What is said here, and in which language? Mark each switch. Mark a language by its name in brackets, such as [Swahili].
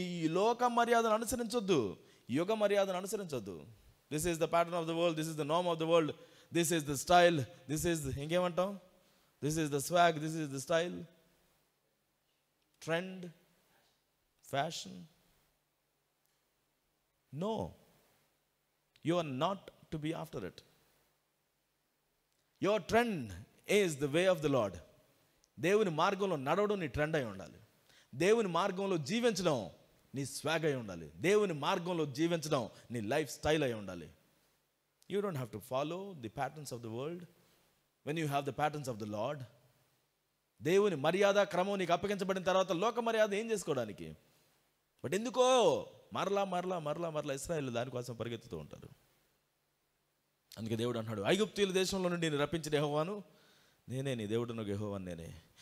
[Telugu] ఈ లోక మర్యాదను అనుసరించొద్దు, యుగ మర్యాదను అనుసరించొద్దు. [English] this is the pattern of the world, this is the norm of the world, this is the style, this is [Telugu] ఇంకేమంటాం, [English] This is the swag, this is the style, trend, fashion. No, you are not to be after it. Your trend is the way of the Lord. [Telugu] దేవుని మార్గంలో నడవడం నీ trend అయి ఉండాలి. దేవుని మార్గంలో జీవించడం నీ స్వాగ్ అయి ఉండాలి. దేవుని మార్గంలో జీవించడం నీ లైఫ్ స్టైల్ అయి ఉండాలి. [English] You don't have to follow the patterns of the world when you have the patterns of the Lord. [Telugu] దేవుని మర్యాద క్రమం నీకు అప్పగించబడిన తర్వాత లోక మర్యాద ఏం చేసుకోవడానికి? బట్ ఎందుకో మరలా ఇశ్రాయేలు దానికోసం పరిగెత్తుతూ ఉంటారు. అందుకే దేవుడు అంటున్నాడు, ఐగుప్తీయుల దేశంలో నుండి నేను రప్పించిన యెహోవాను నేనే, నీ దేవుడును యెహోవాను నేనే.